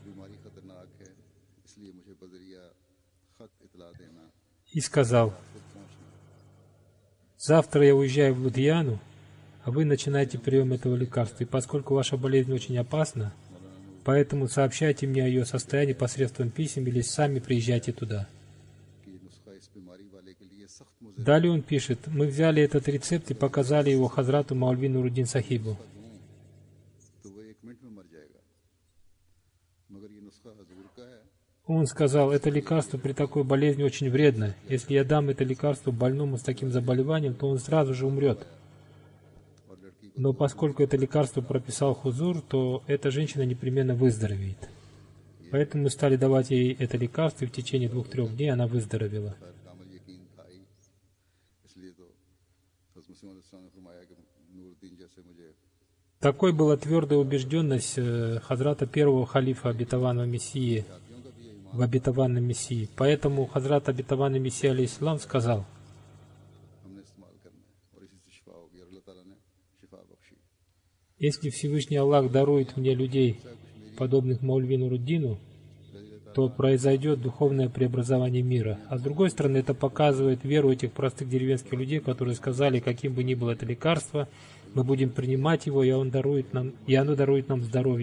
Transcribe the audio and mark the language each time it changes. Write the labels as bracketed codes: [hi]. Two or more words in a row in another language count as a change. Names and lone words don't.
[ru] И сказал: завтра я уезжаю в Лудхияну, а вы начинаете прием этого лекарства. И поскольку ваша болезнь очень опасна, поэтому сообщайте мне о ее состоянии посредством писем или сами приезжайте туда. [ur] نسخہ اس بیماری والے کے لیے سخت مضر [ru] Далее он пишет, мы взяли этот рецепт и показали его Хазрату Маулви Нуруддин Сахибу. [ur] تو وہ 1 منٹ میں مر جائے گا، مگر یہ نسخہ حضور کا ہے. [ru] Он сказал, это лекарство при такой болезни очень вредно. Если я дам это лекарство больному с таким заболеванием, то он сразу же умрет. Но поскольку это лекарство прописал Хузур, то эта женщина непременно выздоровеет. Поэтому мы стали давать ей это лекарство, и в течение 2-3 дней она выздоровела. [ur] کامل یقین تھا ہی، اس لیے تو حضرت مسیح موعود علیہ السلام نے فرمایا کہ نورالدین جیسے مجھے [ru] Такой была твердая убежденность Хазрата первого халифа обетованного Мессии в обетованном Мессии. Поэтому Хазрат обетованный Мессия алейхиссалам сказал, [ur] ہم نے استعمال کرنا ہے اور اسی سے شفا ہوگی اور اللہ تعالیٰ نے شفا بخشی. [ru] если Всевышний Аллах дарует мне людей, подобных Маулви Нуруддину, то произойдет духовное преобразование мира. А с другой стороны, это показывает веру этих простых деревенских людей, которые сказали, каким бы ни было это лекарство, мы будем принимать его, и оно дарует нам здоровье.